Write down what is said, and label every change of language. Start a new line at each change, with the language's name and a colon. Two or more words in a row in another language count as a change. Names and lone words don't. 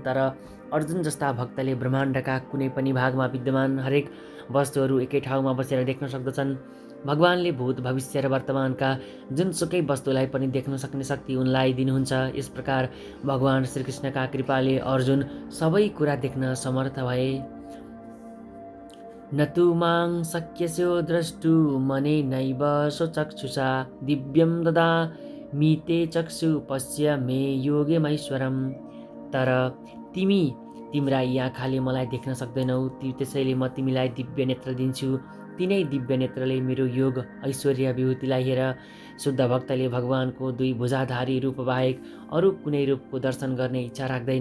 Nepali: तर अर्जुन जस्ता भक्तले ब्रह्माण्डका कुनै पनि भागमा विद्यमान हरेक वस्तुहरू एकै ठाउँमा बसेर देख्न सक्दछन्। भगवानले भूत, भविष्य र वर्तमानका जुनसुकै वस्तुलाई पनि देख्न सक्ने शक्ति उनलाई दिनुहुन्छ। यस प्रकार भगवान श्रीकृष्णका कृपाले अर्जुन सबै कुरा देख्न समर्थ भए।
Sanskrit: न तु मां शक्यस्यो द्रष्टुमनेनैव स्वचक्षुषा दिव्यं ददामि ते चक्षु पश्य मे योगेमैश्वरम्।
Nepali: तर तिमी तिम्रा यी आँखाले मलाई देख्न सक्दैनौ, त्यसैले म तिमीलाई दिव्य नेत्र दिन्छु। तिनै दिव्य नेत्रले मेरो योग ऐश्वर्य विभूतिलाई हेर। शुद्ध भक्तले भगवानको दुई भुजाधारी रूप बाहेक अरू कुनै रूपको दर्शन गर्ने इच्छा राख्दैन।